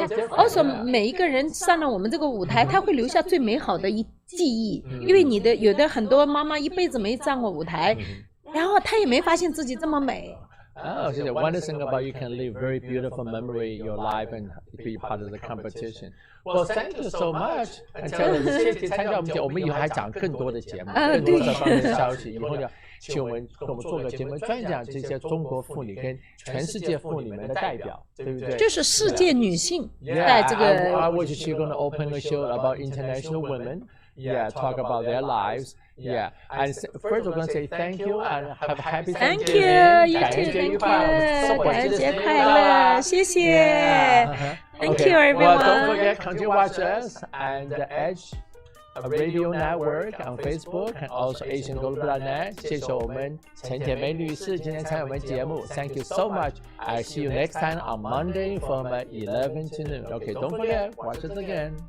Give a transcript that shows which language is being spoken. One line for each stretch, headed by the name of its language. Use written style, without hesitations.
Chinese: Also 每一个人上了我们这个舞台，他会留下最美好的记忆，因为有的很多妈妈一辈子没上过舞台，然后她也没发现自己这么美。
English: Oh, so the one thing about you can leave very beautiful memory in your life and be part of the competition. Well, thank you so much.
Chinese: 谢谢参加我们节目，我们以后还讲更多的节目，更多这方面的消息。以后要请我们做个节目，专讲这些中国妇女跟全世界妇女们的代表，对不对？就是世界女性在这个。
English: I was just going to open a show about international women. Yeah, talk about their lives. Yeah, and first we're going to say thank you and have a happy Thanksgiving. Thank you, thank you.
Chinese: 感恩节快乐，谢谢。
English: Thank you, everyone. Well, don't forget, continue watch us and the Edge Radio Network on Facebook and also AsianGlobal.net.
Chinese: 谢谢我们陈铁梅女士今天参与我们节目。
English: Thank you so much. I see you next time on Monday from 11 to noon. Okay, don't forget, watch us again.